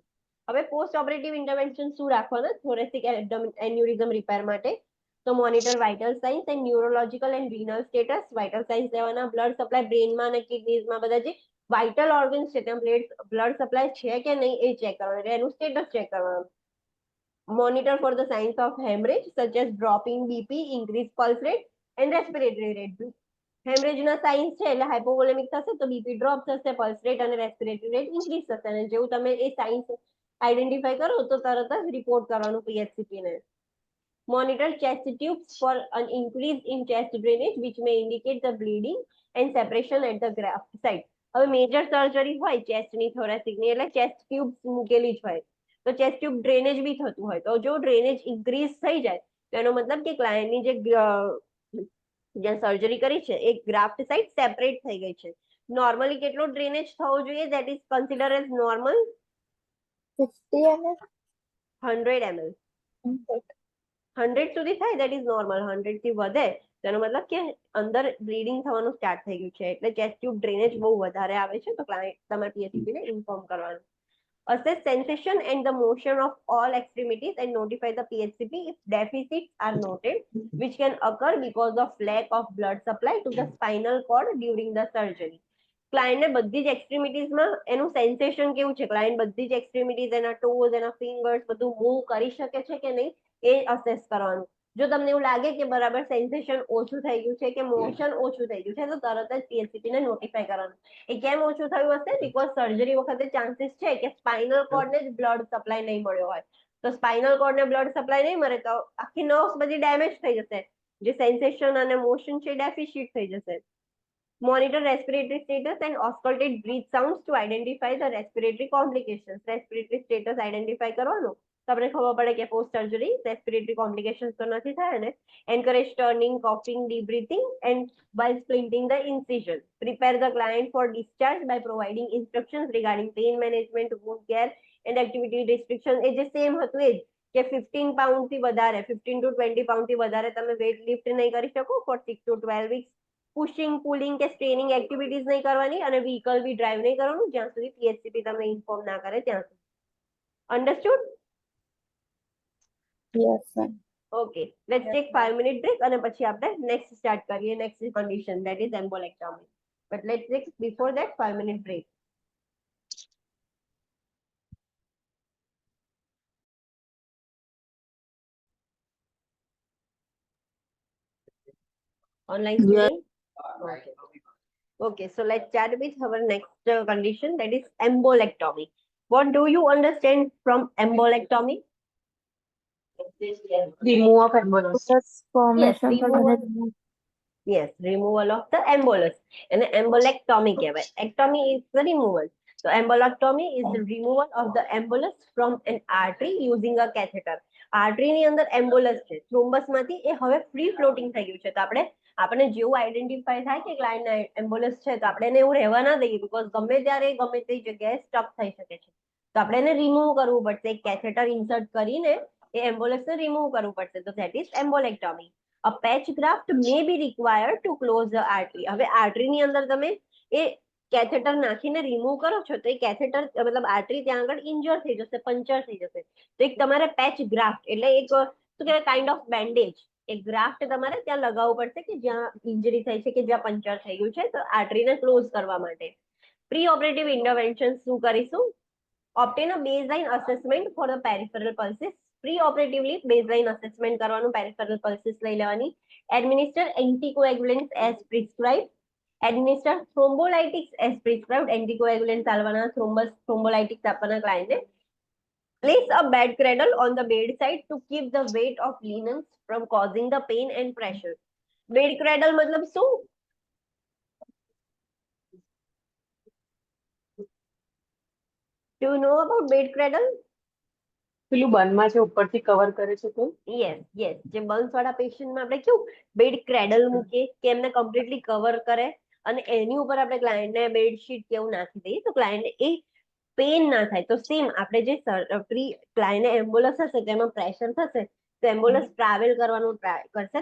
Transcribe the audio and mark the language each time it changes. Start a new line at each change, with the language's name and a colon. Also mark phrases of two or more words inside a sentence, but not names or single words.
Gujarati: હવે
English: post operative intervention
Gujarati: શું રાખવાના
English: thoracic aneurysm repair
Gujarati: માટે?
English: તો monitor vital signs and neurological and renal status. vital signs
Gujarati: લેવાના,
English: blood supply
Gujarati: બ્રેનમાં અને કિડનીઝમાં બધા જે
English: vital organs
Gujarati: છે ત્યાં
English: blood supply
Gujarati: છે કે નહીં એ ચેક કરવાનું, એટલે એનું
English: status check
Gujarati: કરવાનું.
English: Monitor for the signs of hemorrhage such as dropping BP, increased pulse rate and respiratory rate.
Gujarati: હેમરેજ ના સાઇન્સ છે એટલે હાઇપોવોલેમિક થશે તો
English: BP drop
Gujarati: થશે,
English: pulse rate
Gujarati: અને
English: respiratory rate increase
Gujarati: થશે. અને જેવું તમે એ
English: signs identify
Gujarati: કરો તો તરત જ રિપોર્ટ કરવાનું પીએચસીપી ને.
English: Monitor chest tubes for an increase in chest drainage which may indicate the bleeding and separation at the graft site.
Gujarati: હવે
English: major surgery
Gujarati: હોય ચેસ્ટની થોરેસિકની એટલે
English: chest tube
Gujarati: મૂકેલી જ હોય તો
English: chest tube drainage
Gujarati: બી થતું હોય તો જો
English: drainage increase
Gujarati: થઈ જાય તો એનો મતલબ કે ક્લાયન્ટની જે જ્યાં સર્જરી કરી છે એ
English: graft site separate
Gujarati: થઈ ગઈ છે. નોર્મલી કેટલો ડ્રેનેજ થવો જોઈએ
English: that is consider as normal?
Gujarati: 50 ml. 100 ml. 100 સુધી થાય
English: that is normal.
Gujarati: 100 થી વધે તેનો મતલબ કે અંદર બ્લીડિંગ થવાનું સ્ટાર્ટ થઈ ગયું છે એટલે
English: chest tube drainage
Gujarati: બહુ વધારે આવે છે તો ક્લાયન્ટ તમારે પીએચસીપી ને ઇન્ફોર્મ કરવાનું.
English: Assess sensation and the motion of all extremities and notify the PHCP if deficits are noted, which can occur because of lack of blood supply to the spinal cord during the surgery.
Gujarati: ક્લાયન્ટને બધી જ એક્સ્ટ્રીમિટીઝમાં એનું સેન્સેશન કેવું છે, ક્લાયન્ટ બધી જ એક્સ્ટ્રીમિટીઝ એના ટોઝ એના ફિંગર્સ બધું મૂવ કરી શકે છે કે નહીં એ અસેસ કરવાનું. જો તમને એવું લાગે કે બરાબર સેન્સેશન ઓછું થઈ ગયું છે કે મોશન ઓછું થઈ ગયું છે તો તરત જ પીએચસીપી ને નોટિફાઈ કરવાનું. એ કેમ ઓછું થયું હશે? બીકોઝ સર્જરી વખતે ચાન્સીસ છે કે
English: spinal cordને
Gujarati: જ
English: blood supply
Gujarati: નહીં મળ્યો હોય. તો
English: spinal cordને blood supply
Gujarati: નહીં મળે તો આખી નર્વ્સ બધી ડેમેજ થઈ જશે. જે સેન્સેશન અને મોશન છે ડેફિશિટ થઈ જશે.
English: Monitor respiratory status and auscultate breath sounds to identify the respiratory complications. Respiratory status identify
Gujarati: કરવાનું તો આપણે ખબર પડે કે
English: post surgery respiratory complications
Gujarati: તો નથી થાય ને.
English: Encourage turning, coughing, deep breathing and while splinting the incision. Prepare the client for discharge by providing instructions regarding pain management, wound care and activity restriction.
Gujarati: એ જે સેમ હતું એ જ કે 15 પાઉન્ડ થી વધારે 15 to 20 પાઉન્ડ થી વધારે તમે
English: weight lift
Gujarati: નહીં કરી શકો
English: for 6 to 12 weeks. pushing pulling
Gujarati: કે
English: straining activities
Gujarati: નહીં કરવાની અને વ્હીકલ બી ડ્રાઈવ નહીં કરવાનું જ્યાં સુધી પીએચસીપી તમને ઇન્ફોર્મ ના કરે ત્યાં સુધી. અન્ડરસ્ટુડ?
English: Yes, sir. okay, let's take 5 minute break
Gujarati: અને પછી આપણે
English: next start કરીએ. next condition that is embolectomy. but let's take before that 5 minute break. Online student? Okay. Okay, so let's start with our next condition that is embolectomy. What do you understand from embolectomy? Remove of embolus. Plus formation Yes, for removal. Yes, removal of the embolus. And embolectomy કહેવાય. Ectomy is the removal. So embolectomy is the removal of the embolus from an artery using a catheter.
Gujarati: આર્ટરી ની અંદર એમ્બોલસ છે, થ્રોમ્બસ માંથી એ હવે
English: free floating
Gujarati: થઈ ગયું છે તો આપણે જેવું આઈડેન્ટિફાઈ થાય કે ક્લાયન્ટને એમ્બોલસ છે તો આપણે એને એવું રહેવા ના દઈએ બીકોઝ ગમે ત્યારે ગમે તે જગ્યાએ સ્ટક થઈ શકે છે તો આપણે એને રિમૂવ કરવું પડશે. એક
English: catheter insert
Gujarati: કરીને એ એમ્બોલસને રિમૂવ કરવું પડશે તો
English: that is embolectomy. A patch graft may be required to close the artery.
Gujarati: હવે આર્ટરીની અંદર તમે એ કેથેટર નાખીને રિમૂવ કરો છો તો એ કેથેટર મતલબ આર્ટરી ત્યાં આગળ ઇન્જર થઈ જશે, પંચર થઈ જશે. તો એક તમારે
English: patch graft
Gujarati: એટલે એક શું કહેવાય
English: kind of bandage
Gujarati: એક ગ્રાફ્ટ તમારે ત્યાં લગાવવું પડશે કે જ્યાં ઇન્જરી થઈ છે કે જ્યાં પંચર થઈ ગયું છે તો આર્ટરીને ક્લોઝ કરવા માટે.
English: pre operative intervention
Gujarati: શું કરીશું?
English: Obtain a baseline assessment for the peripheral pulses. pre operatively baseline assessment
Gujarati: કરવાનું,
English: peripheral pulses
Gujarati: લઈ લેવાની.
English: administer anticoagulants as prescribe. administer thrombolytics as prescribed,
Gujarati: એન્ટીકોએગ્યુલન્ટ્સ આલવાના, થ્રોમ્બોલાઇટિક્સ આપવાના ક્લાયન્ટને.
English: Place a bed cradle on the bedside to keep the weight of linens from causing the pain and pressure. Bed cradle
Gujarati: મતલબ શું?
English: Do you know about bed cradle?
Gujarati: પેલું બનમાં છે ઉપરથી કવર કરે છે તો
English: yes yes,
Gujarati: જે બર્ન્સ વાળા પેશન્ટમાં આપણે કેવું
English: bed cradle
Gujarati: મૂકીએ કે એમને
English: completely cover
Gujarati: કરે અને એની ઉપર આપણે ક્લાયન્ટને બેડશીટ કેવું નાખી દઈએ તો ક્લાયન્ટને એ પેન ના થાય. તો સેમ આપણે જે ક્લાયન્ટને એમ્બ્યુલન્સ હશે તેમાં પ્રેશર થશે તો એમ્બ્યુલન્સ ટ્રાવેલ કરવાનું ટ્રાય કરશે.